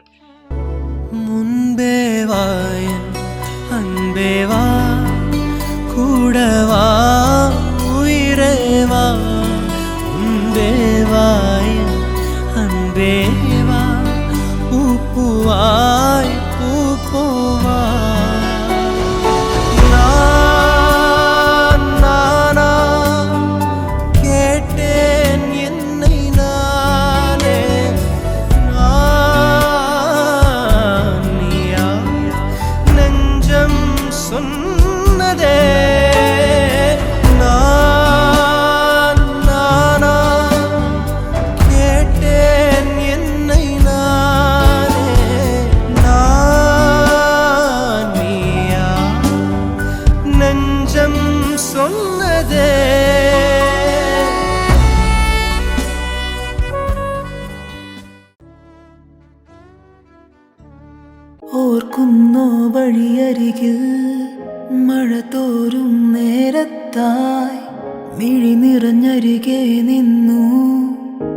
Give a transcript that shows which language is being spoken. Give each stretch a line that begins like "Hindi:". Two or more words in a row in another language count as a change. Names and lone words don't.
Tamil: முன்பே வாயன் அன்பே வா, கூடவா உயரே வா. முன்பே வாயன் அன்பே வா, பூப்புவாயி பூப்புவா. நானா கேட்டேன் என்னை நானே, நான் நீயா நெஞ்சம் சொன்னதே. நானா கேட்டேன் என்னை நானே, நான் நீயா நெஞ்சம் சொன்னதே.
Malayalam: ഓർക്കുന്നോ വഴിയരികിൽ മഴ തോരും നേരത്തായി മിഴി നിറഞ്ഞരികെ നിന്നു